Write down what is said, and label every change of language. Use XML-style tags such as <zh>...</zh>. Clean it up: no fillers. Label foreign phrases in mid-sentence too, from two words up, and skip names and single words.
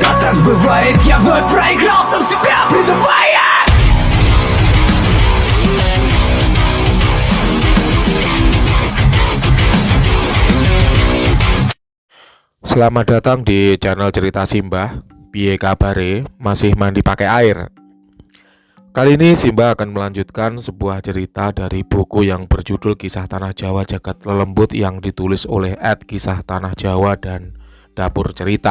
<ru>Так бывает, я вновь проиграл сам себя, предавая.</ru> <id>Selamat datang di channel cerita Simbah.</id> <jv>Piye kabare,</jv> <id>masih mandi pakai air? Kali ini Simbah akan melanjutkan sebuah cerita dari buku yang berjudul Kisah Tanah Jawa Jagat Lelembut yang ditulis oleh @Kisah Tanah Jawa dan Dapur Cerita.</id>